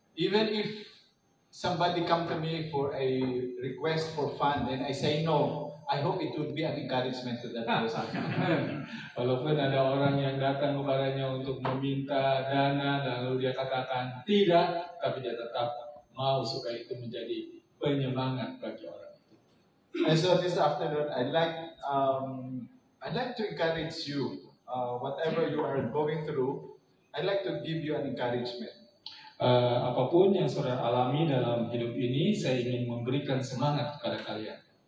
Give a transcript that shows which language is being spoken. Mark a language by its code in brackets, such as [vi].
[en] Even if somebody come to me for a request for fund and I say no, I hope it would be an encouragement to that person. [id] Walaupun ada orang yang datang kepadanya untuk meminta dana, lalu dia katakan tidak, tapi dia tetap mau supaya itu menjadi penyemangat bagi orang itu. [en] And so this afternoon, I'd like to encourage you. Whatever you are going through, I'd like to give you an encouragement. [id] Apapun yang saudara alami dalam hidup ini, saya ingin memberikan semangat kepada kalian.